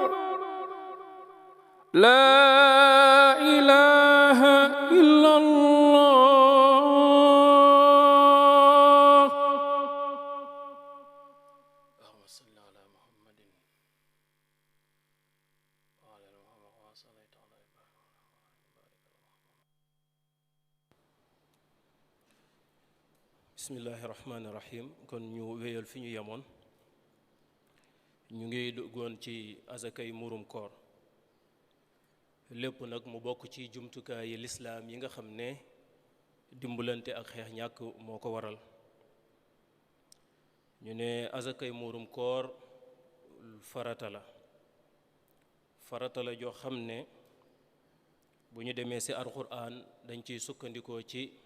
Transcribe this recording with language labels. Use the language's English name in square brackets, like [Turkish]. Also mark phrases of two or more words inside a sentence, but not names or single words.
[Arabic] لا إله إلا الله اللهم صل على محمد وعلى آل محمد كما صليت على إبراهيم بسم الله الرحمن الرحيم [Wolof] kon ñu wéyal fi ñu yemoon ñu ngi duggoon ci azakay murum koor lépp nag mu bokk ci jumtukaayi lislaam yi nga xam ne dimbalante ak xeex ñàkk moo ko waral ñu ne azakay murum koor farata la joo xam ne bu ñu demee ci alxuraan dañ ciy sukkandikoo ci